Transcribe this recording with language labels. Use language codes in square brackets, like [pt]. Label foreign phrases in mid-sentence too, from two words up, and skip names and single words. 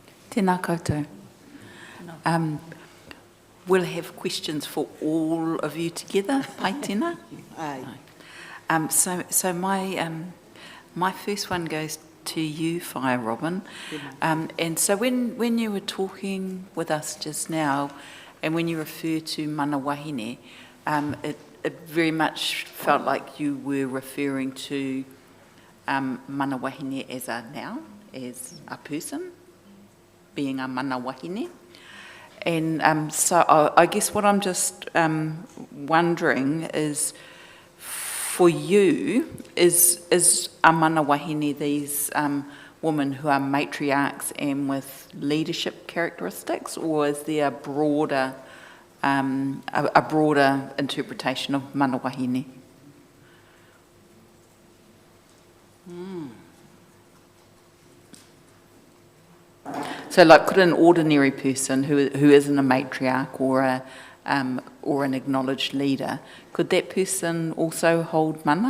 [mi] Tēnā koutou. [en] We'll have questions for all of you together. [mi] Pai tēnā. [en] Aye. So my first one goes to you, Whaia Robin. And so when you were talking with us just now, and when you refer to [mi] mana wahine, [en] it very much felt like you were referring to [mi] mana wahine [en] as a noun, as a person, being a [mi] mana wahine. [en] And so I guess what I'm just wondering is, for you, is a [mi] mana wahine [en] these women who are matriarchs and with leadership characteristics, or is there a broader interpretation of [mi] mana wahine? [en] So, like, could an ordinary person who isn't a matriarch or an acknowledged leader, could that person also hold mana?